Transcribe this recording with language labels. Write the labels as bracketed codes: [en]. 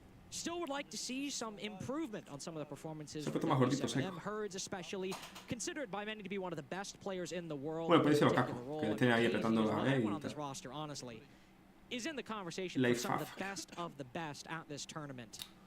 [en] Still would like to see some improvement on some of the performances from W7M. Herds especially considered by many to be one of the best players in the world. [es] Bueno, puede ser Okaku, que le estén ahí apretando la E y tal. [en] Roster, honestly, is in the conversation for some of the best of the best at this tournament.